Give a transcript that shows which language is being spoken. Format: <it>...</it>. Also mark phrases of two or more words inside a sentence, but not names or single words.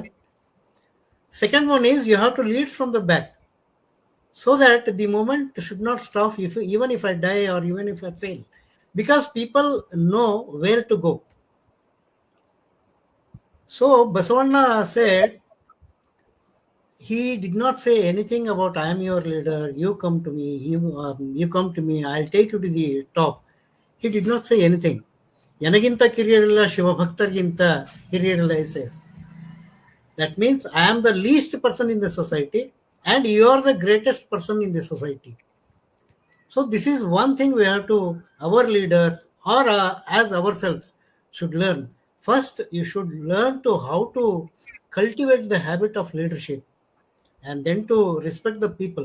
<en>Second one is you have to lead from the back so that the moment should not stop even if I die or even if I fail, because people know where to go. So Basavanna said, he did not say anything about I am your leader, you come to me, you come to me, I'll take you to the top. He did not say anything.</en> <kn>ಎನಗಿಂತ ಕಿರಿಯರಿಲ್ಲ ಶಿವಭಕ್ತರಿಗಿಂತ ಹಿರಿಯರಿಲ್ಲ,</kn> <en>he says. That means I am the least person in the society and you are the greatest person in the society. So this is one thing we have to, our leaders or as ourselves should learn. First, you should learn to how to cultivate the habit of leadership, and then to respect the people.</en>